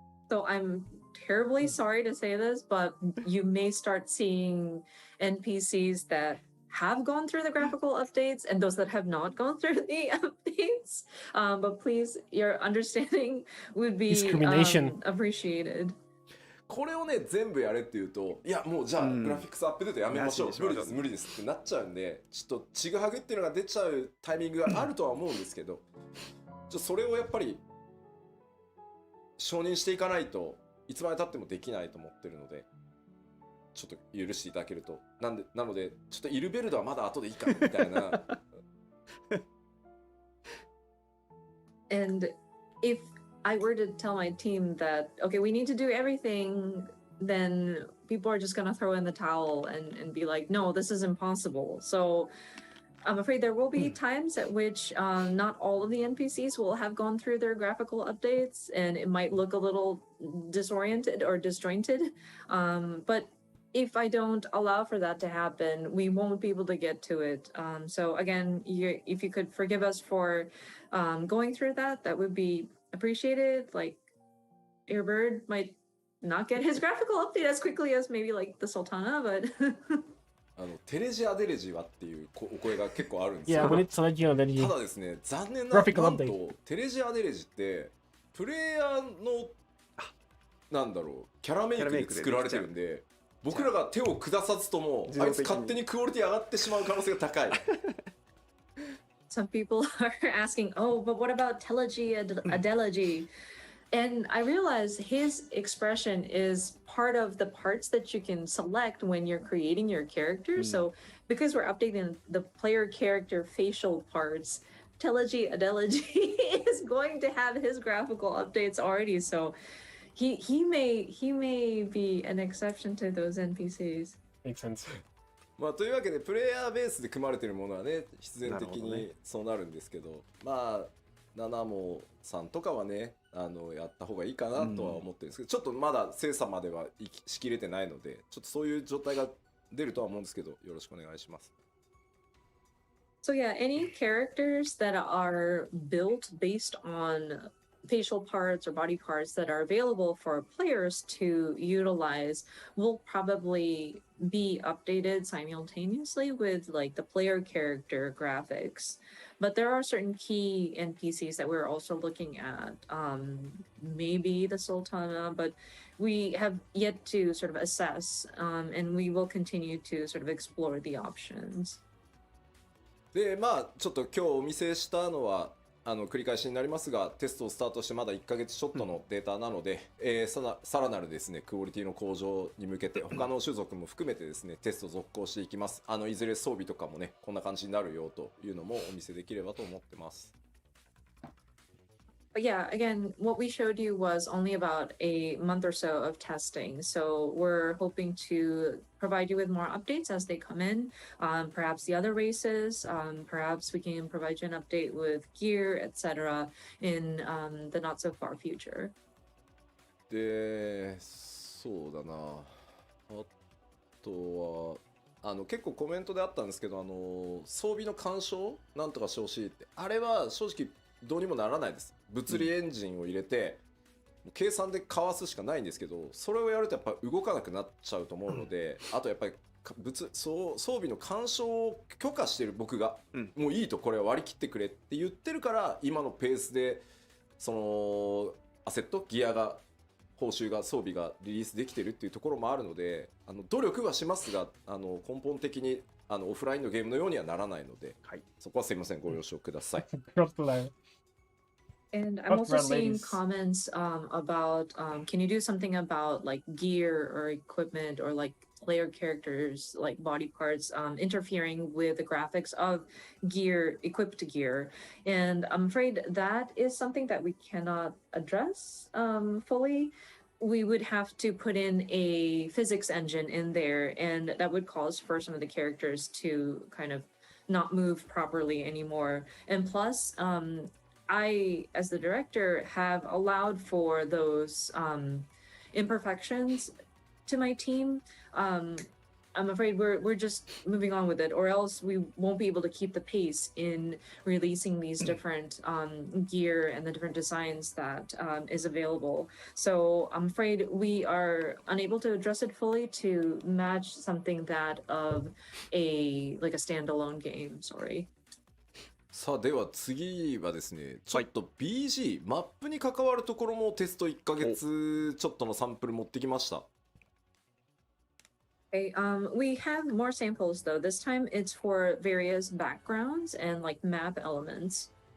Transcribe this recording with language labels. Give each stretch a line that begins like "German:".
English: So I'm terribly sorry to say this, but you may start seeing NPCs that have gone through the graphical updates and those that have not gone through the updates. But please, your understanding would be appreciated.
Japanese: これをね全部やれって言うと、いやもうじゃあグラフィックスアップデートやめましょう、無理です無理ですってなっちゃうんで、ちょっとちぐはぐっていうのが出ちゃうタイミングがあるとは思うんですけど、それをやっぱり承認していかないといつまで経ってもできないと思ってるので、ちょっと許していただけると。なのでちょっとイルベルドはまだ後でいいかみたいな。
English: And if I were to tell my team that, okay, we need to do everything, then people are just going to throw in the towel and be like, no, this is impossible. So I'm afraid there will be times at which not all of the NPCs will have gone through their graphical updates, and it might look a little disoriented or disjointed. But if I don't allow for that to happen, we won't be able to get to it. So again, if you could forgive us for going through that, that would be appreciated. Like, your bird might not get his graphical update as quickly as maybe like the Sultana, but
Japanese: テレジアデレジはっていうお声が結構あるんですよ。
English: Yeah, we need to let you know that
Japanese: ただですね、残念ながらなんとテレジアデレジってプレイヤーのなんだろうキャラメイクで作られてるんで、僕らが手を下さずともあいつ勝手にクオリティ上がってしまう可能性が高い。
English: some people are asking, oh, but what about telegy, adelegy? And I realize his expression is part of the parts that you can select when you're creating your character. So because we're updating the player character facial parts, telegy, adelegy is going to have his graphical updates already. So he may be an exception to those NPCs. Makes sense.
Japanese: まあというわけでプレイヤーベースで組まれているものはね必然的なるほどねにそうなるんですけど、まあナナモさんとかはねやった方がいいかなとは思ってるんですけど、ちょっとまだ精査まではしきれてないのでちょっとそういう状態が出るとは思うんですけどよろしくお願いします。
English: So yeah, any characters that are built based on facial parts or body parts that are available for players to utilize will probably be updated simultaneously with like the player character graphics. But there are certain key NPCs that we're also looking at. Maybe the Sultana, but we have yet to sort of assess, and we will continue to sort of explore the options.
Japanese: でまあちょっと今日お見せしたのは繰り返しになりますがテストをスタートしてまだ1ヶ月ちょっとのデータなので、さらなるですねクオリティの向上に向けて他の種族も含めてですねテスト続行していきます。いずれ装備とかもねこんな感じになるよというのもお見せできればと思ってます。
English: But yeah, again, what we showed you was only about a month or so of testing. So we're hoping to provide you with more updates as they come in. Perhaps the other races, perhaps we can provide you an update with gear, etc. in the not so far future.
Japanese: でそうだなあとは結構コメントであったんですけど装備の干渉なんとかしてほしいってあれは正直どうにもならないです。物理エンジンを入れて、計算でかわすしかないんですけどそれをやるとやっぱ動かなくなっちゃうと思うので、あとやっぱり装備の干渉を許可してる僕が、もういいとこれは割り切ってくれって言ってるから今のペースでそのアセットギアが報酬が装備がリリースできてるっていうところもあるので努力はしますが根本的にオフラインのゲームのようにはならないので、はい、そこはすいませんご了承ください。
English: And I'm also seeing comments about can you do something about like gear or equipment or like player characters like body parts interfering with the graphics of gear, equipped gear. And I'm afraid that is something that we cannot address fully. We would have to put in a physics engine in there, and that would cause for some of the characters to kind of not move properly anymore. And plus, I, as the director, have allowed for those imperfections to my team. I'm afraid we're just moving on with it, or else we won't be able to keep the pace in releasing these different gear and the different designs that is available. So I'm afraid we are unable to address it fully to match something that of a like a standalone game. Sorry.
Japanese: さあでは次はですねちょっと BG、マップに関わるところもテスト1ヶ月ちょっとのサンプル持ってきました。
English: Okay, we have more samples though. This time it's for various backgrounds and like map elements.